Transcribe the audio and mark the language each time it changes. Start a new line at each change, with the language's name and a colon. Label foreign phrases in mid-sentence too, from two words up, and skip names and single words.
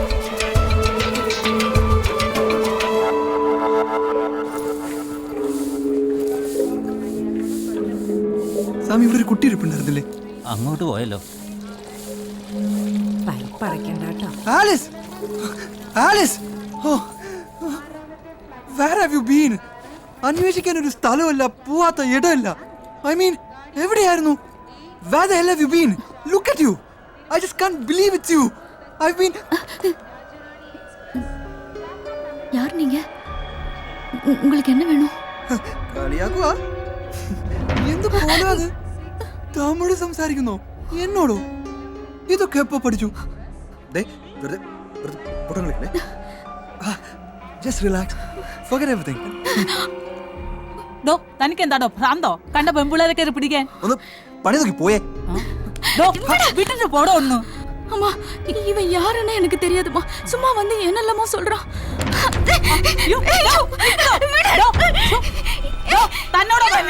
Malayalam: സ്വാമി, ഇവിടെ ഒരു കുട്ടി ഇരിപ്പുണ്ടായിരുന്നില്ലേ? അങ്ങോട്ട് പോയല്ലോ. പൈപ്പടക്കണ്ട കേട്ടോ.
English: ആലിസ്. ആലിസ്. Oh, where have you been?
Malayalam: അന്വേഷിക്കാൻ ഒരു സ്ഥലമല്ല, പോവാത്ത ഇടമല്ല.
English: I mean,
Malayalam: എവിടെയായിരുന്നു?
English: Where the hell have you been? Look at you. I just can't believe it's you. I've been.
Tamil: யார் நீங்க? உங்களுக்கு என்ன வேணும்?
Malayalam: കളിയാക്കുവാ? എന്ത് പോലാത്? തമിഴ് സംസാരിക്കുന്നോ എന്നോടോ? ഇതൊക്കെ എപ്പോ പഠിച്ചു?
English: Just relax. Forget everything.
Malayalam: ഡോ തനിക്ക് എന്താടോ ഭ്രാന്തോ? കണ്ട പെൺപിള്ളേരെ കയറി പിടിക്കാൻ ഒന്ന് പണി നോക്കി പോയേ. വിട്ടിട്ട് പോടോ ഒന്ന്.
Tamil: அம்மா இவன் யாருன்னு எனக்கு தெரியாதுமா. சும்மா வந்து என்னெல்லாமோ சொல்றான்.
Malayalam: തന്നോട്